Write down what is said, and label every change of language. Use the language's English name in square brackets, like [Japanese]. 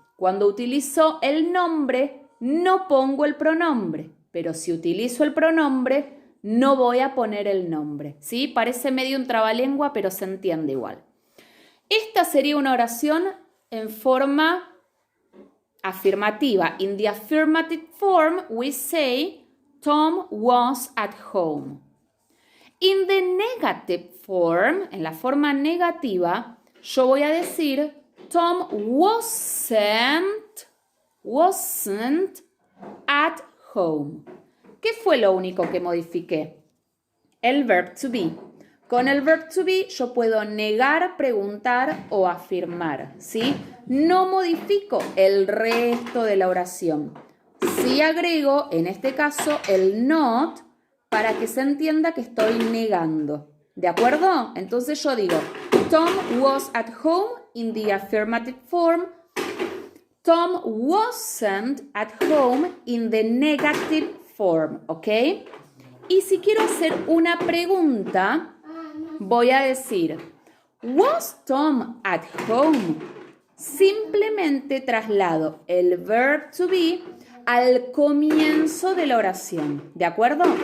[Spanish] Cuando utilizo el nombre, no pongo el pronombre. Pero si utilizo el pronombre, no voy a poner el nombre. ¿Sí? Parece medio un trabalengua, pero se entiende igual. Esta sería una oración en forma afirmativa. [English] In the affirmative form, we say, Tom was at home. In the negative form, [Spanish] en la forma negativa, yo voy a decir, [English] Tom wasn't at home. [Spanish] ¿Qué fue lo único que modifiqué? El verb to be. Con el verb to be yo puedo negar, preguntar o afirmar, ¿sí? No modifico el resto de la oración. Sí agrego, en este caso, el not para que se entienda que estoy negando. ¿De acuerdo? Entonces yo digo, [English] Tom was at home in the affirmative form. Tom wasn't at home in the negative form, ¿ok? [Spanish] Y si quiero hacer una pregunta, voy a decir, [English] ¿was Tom at home? [Spanish] Simplemente traslado el verb to be al comienzo de la oración, ¿de acuerdo?